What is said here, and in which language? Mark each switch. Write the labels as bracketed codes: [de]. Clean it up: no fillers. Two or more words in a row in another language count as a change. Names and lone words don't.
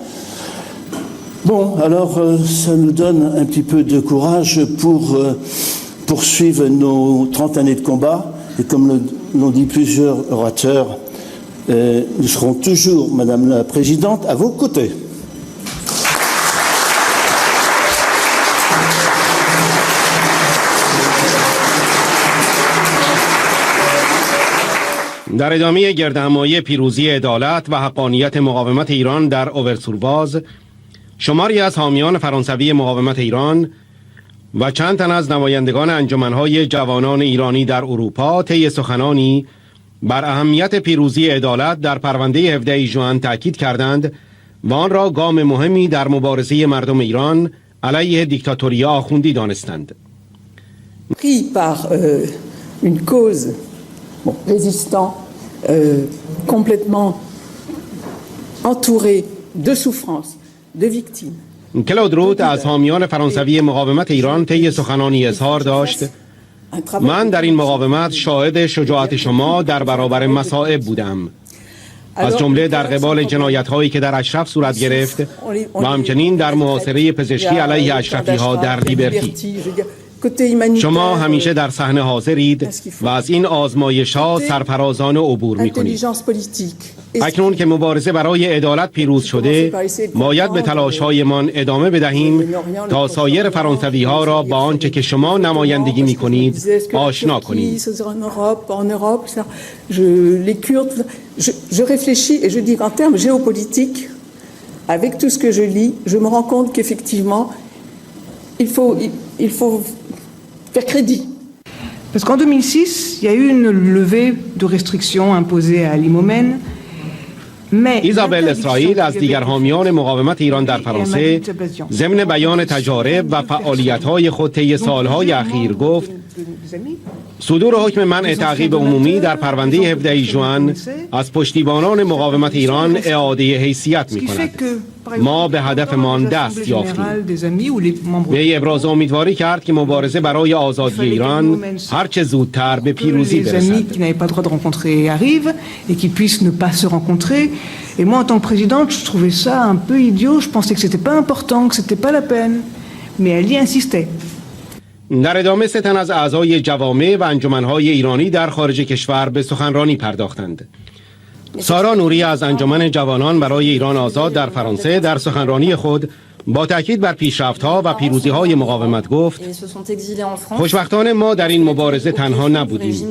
[fr] Bon, alors ça nous donne un petit peu de courage pour poursuivre nos 30 années de combat, et comme l'ont dit plusieurs orateurs, nous serons toujours, Madame la Présidente, à vos côtés. [fa] در ادامه گردهمایی پیروزی عدالت و حقانیت مقاومت ایران در اوورسورواز، شماری از حامیان فرانسوی مقاومت ایران و چند تن از نمایندگان انجمنهای جوانان ایرانی در اروپا طی سخنانی بر اهمیت پیروزی عدالت در پرونده 17 ژوئن تاکید کردند و آن را گام مهمی در مبارزه مردم ایران علیه دیکتاتوری آخوندی دانستند. [fr] Pris par une cause résistant, complètement entouré de souffrances, de victimes. [fa] کلود رود از حامیان فرانسوی مقاومت ایران طی سخنانی اظهار داشت: من در این مقاومت شاهد شجاعت شما در برابر مصائب بودم، از جمله در قبال جنایت‌هایی که در اشرف صورت گرفت و همچنین در محاصره پزشکی علیه اشرفی‌ها در لیبرتی. شما همیشه در صحنه حاضرید و از این آزمایش‌ها سرفرازانه عبور می‌کنید. اکنون که مبارزه برای عدالت پیروز شده، باید به تلاش‌هایمان ادامه بدهیم تا سایر فرانسوی‌ها را با آنچه که شما نمایندگی می‌کنید آشنا کنیم. [fr] Je réfléchis et je dis qu'en termes géopolitiques, avec tout ce que je lis, je me rends compte qu'effectivement, il faut faire crédit. Parce qu'en 2006, il y a eu une levée de restrictions imposée à Limomen. [fa] ایزابل اسرائیل از دیگر حامیان مقاومت ایران در فرانسه ضمن بیان تجارب و فعالیت‌های خود طی سال‌های اخیر گفت: صدور حکم منع تعقیب عمومی در پرونده 17 ژوئن از پشتیبانان مقاومت ایران اعاده حیثیت می‌کند. ما به هدفمان دست یافتیم. وی ابراز امیدواری کرد که مبارزه برای آزادی ایران هر چه زودتر به پیروزی برسد. [fr] Et moi, en tant que présidente, je trouvais ça un peu idiot. Je pensais que c'était pas important, que c'était pas la peine. Mais elle y insistait. [fa] در ادامه 3 تن از اعضای جوامع و انجمنهای ایرانی در خارج کشور به سخنرانی پرداختند. سارا نوری از انجمن جوانان برای ایران آزاد در فرانسه در سخنرانی خود با تاکید بر پیشرفت‌ها و پیروزی‌های مقاومت گفت: خوشبختانه ما در این مبارزه تنها نبودیم.